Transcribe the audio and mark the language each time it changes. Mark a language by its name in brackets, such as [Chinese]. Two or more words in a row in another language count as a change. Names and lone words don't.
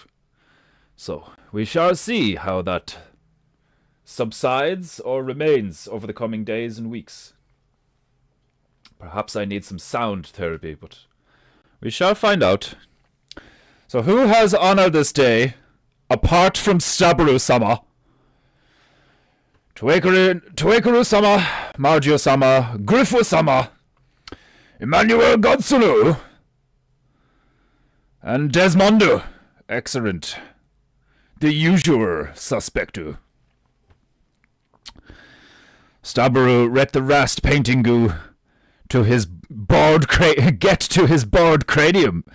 [English] So, we shall see how that subsides or remains over the coming days and weeks. Perhaps I need some sound therapy, but we shall find out. So who has honor this day, apart from Staburu-sama? Tuekeru-sama, Margio-sama, Griffu-sama, Emmanuel Godsulu, and Desmondu. Excellent. The usual suspectu. Staburu let the rast PEINTEINGU to his bald cranium.